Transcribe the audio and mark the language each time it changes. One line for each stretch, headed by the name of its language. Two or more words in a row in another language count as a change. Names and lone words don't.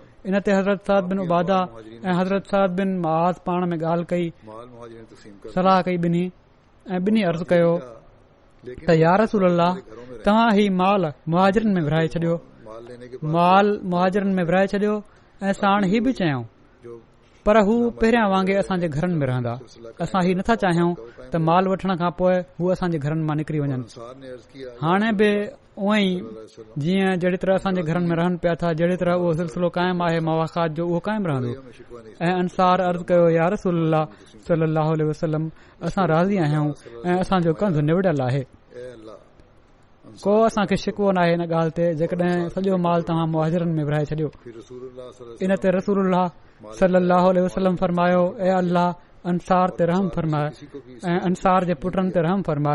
Sindhi: इन ते हज़रत साद बिन उबादा ऐं हज़रत साद बिन मुआज़ पाण में ॻाल्हि कई, सलाह कई ॿिन्ही, ऐं ॿिन्ही अर्ज़ु कयो त
Arabic: يا رسول الله,
Sindhi: तव्हां ही माल मुहाजिरनि में विराए छॾियो, माल मुहाजिरनि में विराए छॾियो ऐं साण ही बि चयऊं, पर हू पहिरियां वांगुरु असांजे घरनि में रहंदा। असां ही नथा चाहियूं त माल वठण खां पोइ हू असांजे घरनि मां निकिरी वञनि। हाणे बि उअं ई जीअं जहिड़ी तरह असांजे घरनि में रहनि पिया था, जहिड़ी तरह उहो सिलसिलो क़ाइमु आहे मवाख़ात जो, उहो क़ाइमु रहंदो। ऐं अंसार अर्ज़ु कयो,
Arabic: يا رسول الله صلى الله عليه وسلم,
Sindhi: असां राज़ी आहियूं ऐं असांजो कंधु निवड़ियल आहे, को असांखे शिकवो न आहे इन ॻाल्हि ते जेकॾहिं सॼो माल तव्हां मुहाजिरनि में विराए छॾियो। इन ते
Arabic: رسول الله صلى الله عليه وسلم
Sindhi: फरमायो, ए अल्लाह, अंसार ते रहम फरमाए ऐं अंसार जे पुटनि ते रहम फरमाए।